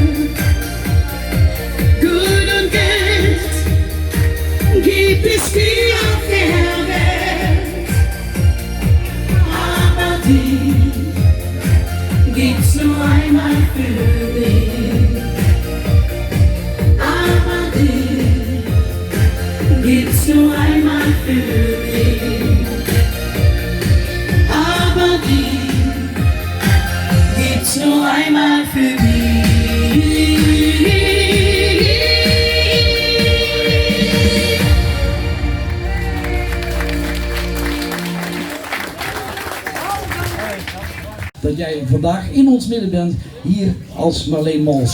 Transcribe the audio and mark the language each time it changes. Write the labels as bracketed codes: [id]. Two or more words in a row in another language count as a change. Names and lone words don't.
[de] Gut und Geld gibt es viel auf der Welt, aber dich gibt's nur einmal für mich. Aber dich gibt's nur einmal für mich. Aber dich gibt's nur einmal für mich. [nl] Dat jij vandaag in ons midden bent, hier als Marleen Mols.